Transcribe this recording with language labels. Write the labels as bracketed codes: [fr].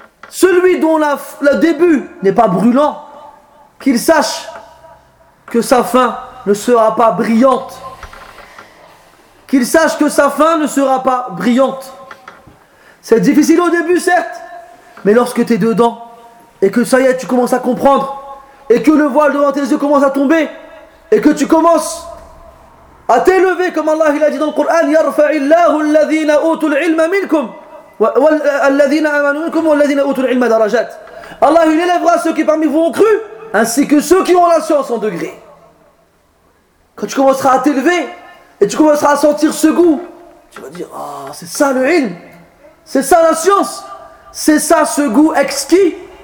[fr] Celui dont le début n'est pas brûlant, qu'il sache que sa fin ne sera pas brillante. Qu'il sache que sa fin ne sera pas brillante. C'est difficile au début, certes, mais lorsque tu es dedans et que ça y est, tu commences à comprendre et que le voile devant tes yeux commence à tomber et que tu commences à t'élever, comme Allah il a dit dans le Coran, [ar] يَرْفَعِ اللَّهُ الَّذِينَ أُوتُوا الْعِلْمَ مِنْكُمْ وَالَّذِينَ آمَنُوا مِنْكُمْ وَالَّذِينَ أُوتُوا الْعِلْمَ دَرَجَاتٍ. [fr] Allah il élèvera ceux qui parmi vous ont cru, ainsi que ceux qui ont la science en degré. Quand tu commenceras à t'élever et tu commenceras à sentir ce goût, tu vas dire, ah, c'est ça le ilm, c'est ça la science, c'est ça ce goût exquis.